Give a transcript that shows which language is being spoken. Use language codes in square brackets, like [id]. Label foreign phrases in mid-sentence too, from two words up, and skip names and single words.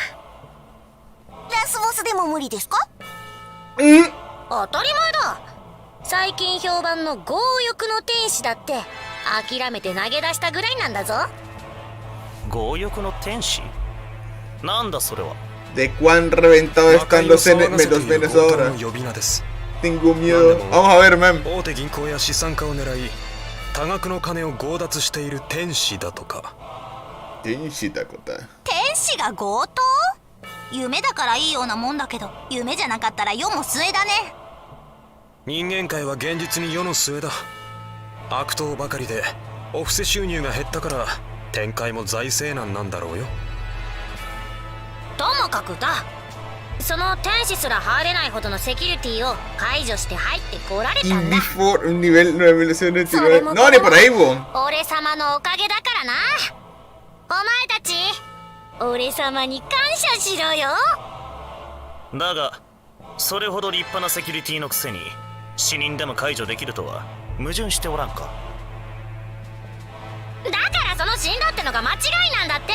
[ja] ラスボスでも無理ですか？当たり前だ。最近評判の強欲の天使だって諦めて投げ出したぐらいなんだぞ。強欲の天使？なんだそれは。 [es] De cuán reventado están los memes ahora. Tengo miedo. Vamos a ver, man. [ja] 大手銀行や資産家を狙い、多額の金を強奪している天使だとか。天使だこと。天使が強盗？夢だからいいようなもんだけど、夢じゃなかったら世も末だね。人間界は現実に世の末だ。悪党ばかりでお布施収入が減ったから展開も財政難なんだろうよ。ともかくだ、その天使すら入れないほどのセキュリティを解除して入ってこられたんだ。 [es] Un nivel 999. No, ni por ahí, weón. [ja] 俺様のおかげだからな。お前たち俺様に感謝しろよ。だがそれほど立派なセキュリティのくせに死人でも解除できるとは矛盾しておらんか。だからその死んだってのが間違いなんだって。